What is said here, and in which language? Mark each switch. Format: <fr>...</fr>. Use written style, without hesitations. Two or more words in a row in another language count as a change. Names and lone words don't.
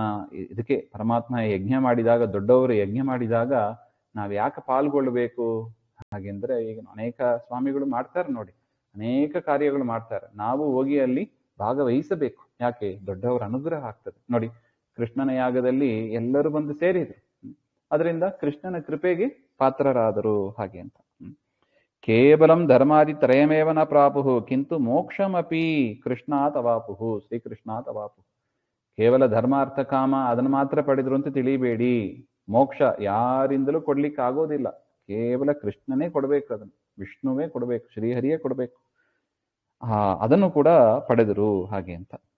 <kn>ಇದಕ್ಕೆ ಪರಮಾತ್ಮ ಯಜ್ಞ ಮಾಡಿದಾಗ, ದೊಡ್ಡವರು ಯಜ್ಞ ಮಾಡಿದಾಗ ನಾವು ಯಾಕೆ ಪಾಲ್ಗೊಳ್ಬೇಕು ಹಾಗೆಂದ್ರೆ, ಈಗ ಅನೇಕ ಸ್ವಾಮಿಗಳು ಮಾಡ್ತಾರೆ ನೋಡಿ, ಅನೇಕ ಕಾರ್ಯಗಳು ಮಾಡ್ತಾರೆ. ನಾವು ಹೋಗಿ ಅಲ್ಲಿ ಭಾಗವಹಿಸಬೇಕು. ಯಾಕೆ? ದೊಡ್ಡವರ ಅನುಗ್ರಹ ಆಗ್ತದೆ ನೋಡಿ. ಕೃಷ್ಣನ ಯಾಗದಲ್ಲಿ ಎಲ್ಲರೂ ಬಂದು ಸೇರಿದ್ರು, ಅದರಿಂದ ಕೃಷ್ಣನ ಕೃಪೆಗೆ ಪಾತ್ರರಾದರು ಹಾಗೆ ಅಂತ.</kn> <sa>ಕೇವಲಂ ಧರ್ಮಾದಿ ತ್ರಯಮೇವ ನ ಪ್ರಾಪುಹು ಕಿಂತು ಮೋಕ್ಷಮಪಿ ಕೃಷ್ಣಾತ್ ಅವಾಪುಹು, ಶ್ರೀಕೃಷ್ಣಾತ್ ಅವಾಪುಹು.</sa> <kn>ಕೇವಲ ಧರ್ಮಾರ್ಥ ಕಾಮ ಅದನ್ನು ಮಾತ್ರ ಪಡೆದ್ರು ಅಂತ ತಿಳಿಬೇಡಿ. ಮೋಕ್ಷ ಯಾರಿಂದಲೂ ಕೊಡ್ಲಿಕ್ಕೆ ಆಗೋದಿಲ್ಲ, ಕೇವಲ ಕೃಷ್ಣನೇ ಕೊಡ್ಬೇಕು, ಅದನ್ನು ವಿಷ್ಣುವೇ ಕೊಡ್ಬೇಕು, ಶ್ರೀಹರಿಯೇ ಕೊಡ್ಬೇಕು. ಅದನ್ನು ಕೂಡ ಪಡೆದರು ಹಾಗೆ ಅಂತ.</kn>